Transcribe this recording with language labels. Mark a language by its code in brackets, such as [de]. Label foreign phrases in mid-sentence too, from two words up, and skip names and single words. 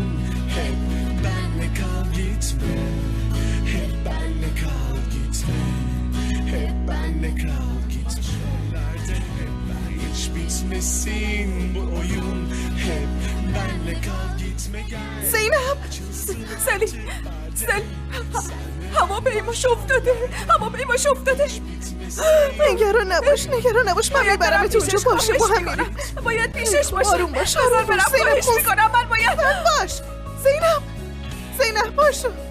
[tr] Hep benle kal gitme. Hep benle kal gitme. Hep benle kal gitme. Hiç bitmesin bu oyun. Hep benle kal gitme gel. [fa] زینب سلیم هواپیماش افتاده. نگران نباش من میبرمت اونجا. باشه با هم میریم. باید پیشش باشه. آروم باش. بذار برم خواهش میکنم. من باید باش. زینب باشو.